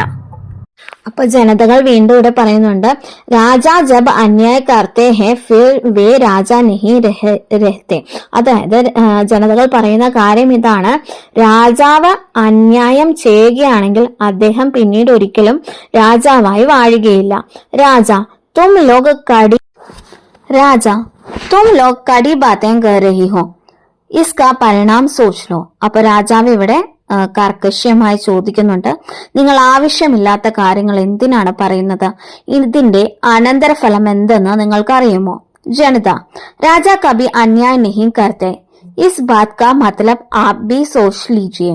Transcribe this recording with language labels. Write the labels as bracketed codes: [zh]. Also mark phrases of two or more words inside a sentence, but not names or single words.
[ml] അപ്പൊ ജനതകൾ വീണ്ടും ഇവിടെ പറയുന്നുണ്ട്, [hi] राजा जब अन्याय करते हैं फिर वे राजा नहीं रहते. [ml] അതായത് ജനതകൾ പറയുന്ന കാര്യം ഇതാണ്, രാജാവ് അന്യായം ചെയ്യുകയാണെങ്കിൽ അദ്ദേഹം പിന്നീട് ഒരിക്കലും രാജാവായി വാഴുകയില്ല. [hi] तुम लोग कड़ी बातें कर रही हो, इसका परिणाम सोच लो. [ml] അപ്പൊ രാജാവ് ഇവിടെ കർക്കശ്യമായി ചോദിക്കുന്നുണ്ട്, നിങ്ങൾ ആവശ്യമില്ലാത്ത കാര്യങ്ങൾ എന്തിനാണ് പറയുന്നത്, ഇതിന്റെ അനന്തരഫലം എന്തെന്ന് നിങ്ങൾക്ക് അറിയുമോ? [hi] जनता राजा कभी अन्याय नहीं करते, इस बात का मतलब आप भी सोच लीजिए.